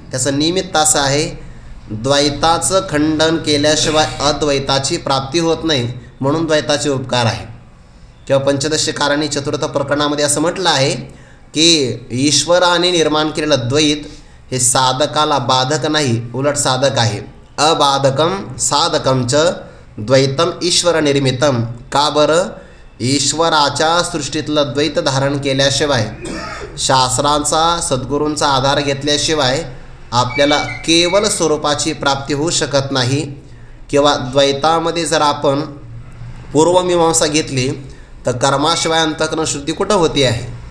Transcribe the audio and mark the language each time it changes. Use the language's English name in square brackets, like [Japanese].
[Marathi] त्याचं निमित्त असं आहे, द्वैताचं खंडन केल्याशिवाय अद्वैताची प्राप्ती होत नाही, म्हणून द्वैताचे उपकार आहे. किंवा पंचदशी कारणी चतुर्थ प्रकरणामध्ये असं म्हटलं आहे की ईश्वराने निर्माण केलेलं द्वैत हे साधकाला बाधक नाही, उलट साधक आहे. [Sanskrit] अबाधकम साधकम च द्वैतम ईश्वर निर्मितम. [Marathi] का बरं? ईश्वराच्या सृष्टीतलं द्वैत धारण केल्याशिवाय, शास्त्रांचा सद्गुरूंचा आधार घेतल्याशिवाय आपल्याला केवळ स्वरूपाची प्राप्ती होऊ शकत नाही. किंवा द्वैतामध्ये जर आपण पूर्वमीमांसा घेतली तर कर्माशिवाय अंतःकरण शुद्धी कुठं होती आहे.